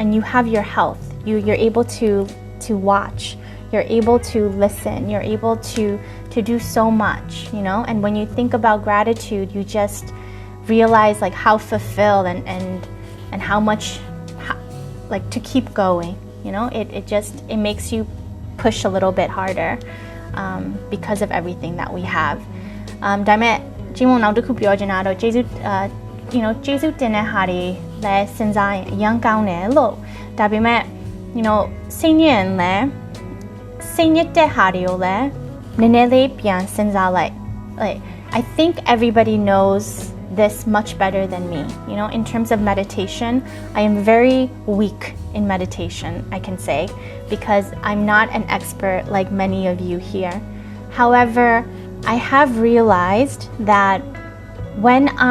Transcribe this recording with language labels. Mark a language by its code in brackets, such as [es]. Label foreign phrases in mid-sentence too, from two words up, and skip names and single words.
[en] you have your health you're able to watch you're able to listen you're able to do so much you know and when you think about gratitude you just realize like how fulfilled and how much like to keep going you know it makes you push a little bit harder because of everything that we have [my] ဒါပေမဲ့ဂျင်းမနောက်တစ်ခု ပြောချင်တာတော့ကျေးဇူး [en] you know [my] ကျေးဇူးတင်တဲ့ဟာတွေလည်းစဉ်းစားရင်အရင်ကောင်းတယ်လို့ဒါ [en] ပေမဲ့ you know [my] စိတ်ညစ်တဲ့ဟာတွေကိုလည်းနည်းနည်းလေးပြန်စဉ်းစားလိုက် [en] like I think everybody knows this much better than me you know in terms of meditation I am very weak in meditation I can say because I'm not an expert like many of you here however I have realized that when